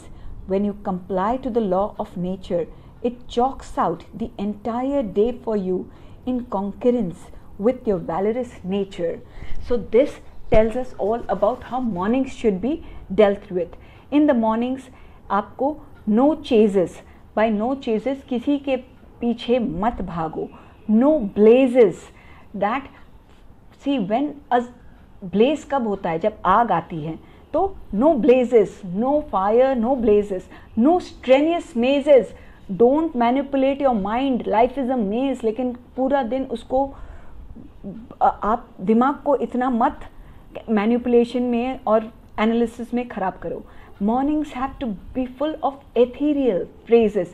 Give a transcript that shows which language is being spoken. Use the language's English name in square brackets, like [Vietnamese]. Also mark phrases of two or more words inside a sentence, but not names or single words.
[English] When you comply to the law of nature, it chalks out the entire day for you in concurrence with your valorous nature. So this tells us all about how mornings should be dealt with. In the mornings आपको no chases, by no chases [Hindi] किसी के पीछे मत भागो, [English] no blazes, that see when a blaze [Hindi] कब होता है, जब आग आती है, [English] तो no blazes, no fire, no blazes, no strenuous mazes. don't manipulate your mind, life is a maze, [Hindi] लेकिन पूरा दिन उसको आप दिमाग को इतना मत मैनिपुलेशन में और एनालिसिस में ख़राब करो. [English] mornings have to be full of ethereal phrases.